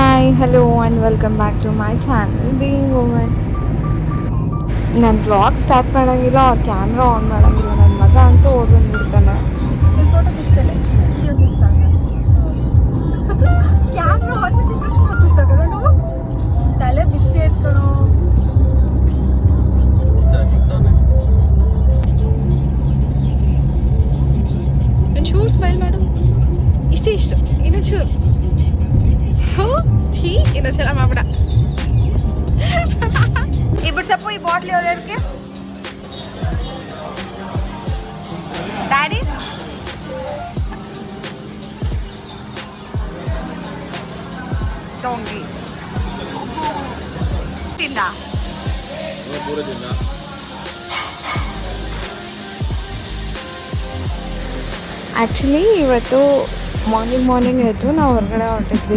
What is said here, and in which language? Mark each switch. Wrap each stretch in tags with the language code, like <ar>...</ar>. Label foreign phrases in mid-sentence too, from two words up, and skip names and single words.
<en>Hi hello and welcome back to my channel Being Woman.</en> <kn>ನಾನು</kn> <en>vlog start</en> <kn>ಮಾಡೋಂಗಿಲ್ಲ, ಅವ್ರ</kn> <en>camera on</en> <kn>ಮಾಡೋಂಗಿಲ್ಲ. ನನ್ನ ಮಗ ಅಂತೂ ಓಡ್ ಬಂದ್ಬಿಡ್ತಾನೆ.</kn> <te>ಫೋಟೋ తీస్తలే వీడియో తీస్తాను. ಕ್ಯಾಮ್ರಾ వచ్చేసిన ತಕ್ಷಣ వచ్చేస్తావు కదా నువ్వు.</te> <kn>ತಲೆ ಬಿಸಿ ಎತ್ಕೊಳು. ಒಂಚೂರು ಸ್ಮೈಲ್ ಮಾಡು. ಇಷ್ಟು ಇನ್ನೊಂಚೂರು. ಛೀ ಇನ್ನೊಂದ್ಸಲ ಮಾಡ್ಬಿಡ.</kn> <te>ఇప్పుడు చెప్పు ఈ బాటిల్ ఎవరికి?</te> <kn>డాడీ ಡೋಂಗಿ ತಿಂದ ಆ್ಯಕ್ಚುಲಿ ಇವತ್ತು ಮಾರ್ನಿಂಗ್ ಎದ್ದು ನಾವು ಹೊರಗಡೆ ಹೊರಟಿದ್ವಿ.</kn>